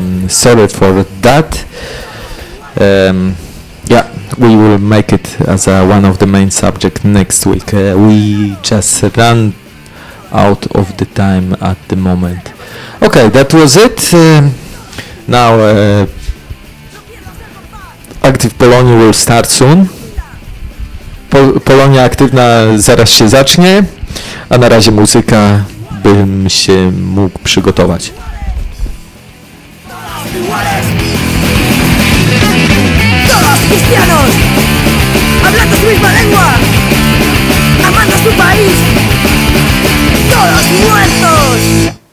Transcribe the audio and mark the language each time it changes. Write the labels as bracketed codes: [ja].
[en] Sorry for that. Yeah, we will make it as one of the main subjects next week. We just run out of the time at the moment. Okay, that was it. Now Active Polonia will start soon. [pl] Polonia aktywna zaraz się zacznie, a na razie muzyka, bym się mógł przygotować. [es] Cristianos, hablando su misma lengua, amando su país, todos muertos.